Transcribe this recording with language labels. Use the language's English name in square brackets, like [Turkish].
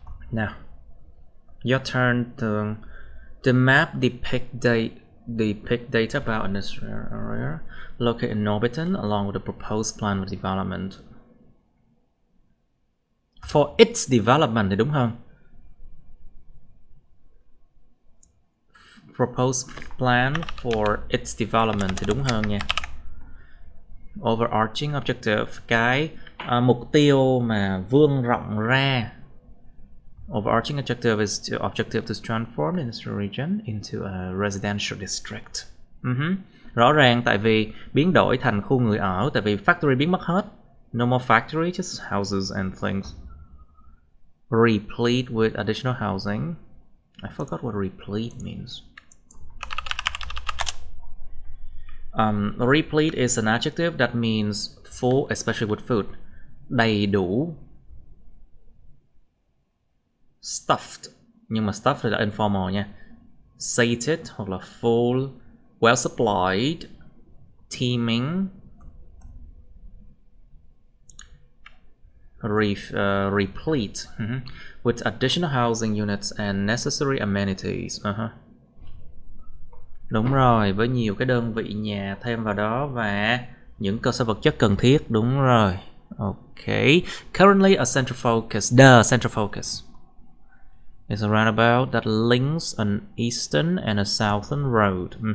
[English] Now, your turn. The map depict data about an area located in Norbiton along with the proposed plan of development. For its development [Vietnamese] thì đúng hơn. [English] Proposed plan for its development [Vietnamese] thì đúng hơn nha. [English] Overarching objective, [Vietnamese] cái mục tiêu mà vươn rộng ra. [English] Overarching objective is to transform the industrial region into a residential district. [Vietnamese] Rõ ràng tại vì biến đổi thành khu người ở, tại vì factory biến mất hết. [English] No more factory, just houses and things. Replete with additional housing. I forgot what replete means. Replete is an adjective that means full, especially with food. [Vietnamese] Đầy đủ. Stuffed, nhưng mà stuffed là informal nha. [English] Sated [Vietnamese] hoặc là [English] full, well supplied, teeming. Replete with additional housing units and necessary amenities. [Vietnamese] Đúng rồi, với nhiều cái đơn vị nhà thêm vào đó và những cơ sở vật chất cần thiết. Đúng rồi. Okay. [English] Currently a central focus. The central focus is a roundabout that links an eastern and a southern road.